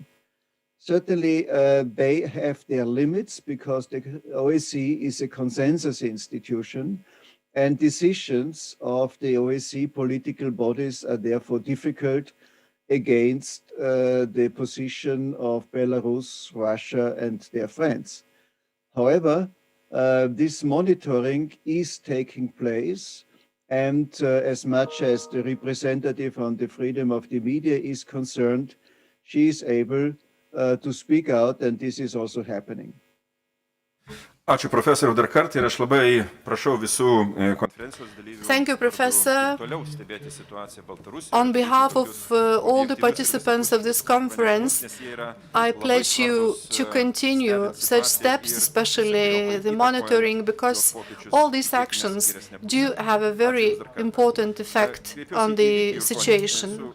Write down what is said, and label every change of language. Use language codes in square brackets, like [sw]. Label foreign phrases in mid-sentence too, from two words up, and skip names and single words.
[en] Certainly, they have their limits because the OSCE is a consensus institution, and decisions of the OSCE political bodies are therefore difficult against the position of Belarus, Russia, and their friends. However, this monitoring is taking place, and as much as the representative on the freedom of the media is concerned, she is able to speak out, and this is also happening. [lt] Ačiū profesoriau dar kartą ir aš labai prašau visų konferencijos dalyvių. [en] Thank you, Professor. [lt] Toliau stebėti situaciją Baltarusijoje. [en] On behalf of all the participants of this conference, I pledge you to continue such steps, especially the monitoring, because all these actions do have a very important effect on the situation.